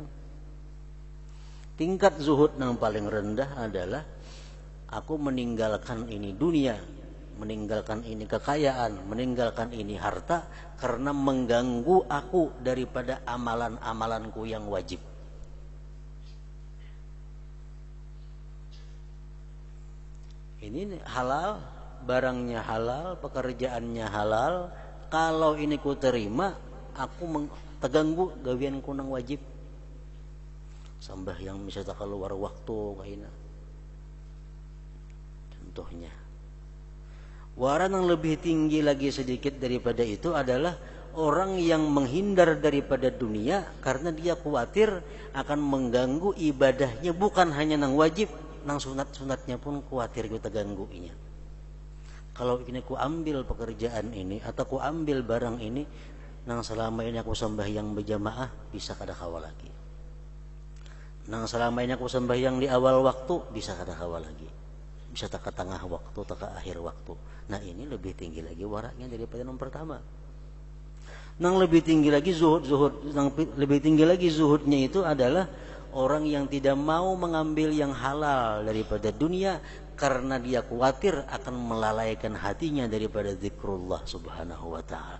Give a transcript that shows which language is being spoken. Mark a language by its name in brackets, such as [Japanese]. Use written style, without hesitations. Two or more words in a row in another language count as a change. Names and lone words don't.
[Indonesian] Tingkat zuhud yang paling rendah adalah aku meninggalkan ini dunia, meninggalkan ini kekayaan, meninggalkan ini harta karena mengganggu aku daripada amalan-amalanku yang wajib. Ini halal, barangnya halal, pekerjaannya halal. [Banjar] Kalau ini ku terima, aku terganggu gawianku nang wajib. Sambahyang misalnya keluar waktu kaina. [Indonesian] Contohnya Waran yang lebih tinggi lagi sedikit daripada itu adalah orang yang menghindar daripada dunia karena dia khawatir akan mengganggu ibadahnya, bukan hanya nang wajib, nang sunat-sunatnya pun khawatir kita gangguinya. Kalau ini ku ambil pekerjaan ini atau ku ambil barang ini, nang selama ini aku sembahyang berjamaah bisa kada kawal lagi. Nang selama ini aku sembahyang di awal waktu bisa kada kawal lagi. Bisa tak ke tengah waktu, tak ke akhir waktu. Nah ini lebih tinggi lagi waraknya daripada yang pertama. Nang lebih tinggi lagi lebih tinggi lagi zuhudnya itu adalah orang yang tidak mau mengambil yang halal daripada dunia karena dia khawatir akan melalaikan hatinya daripada [Arabic] ذكر الله سبحانه وتعالى.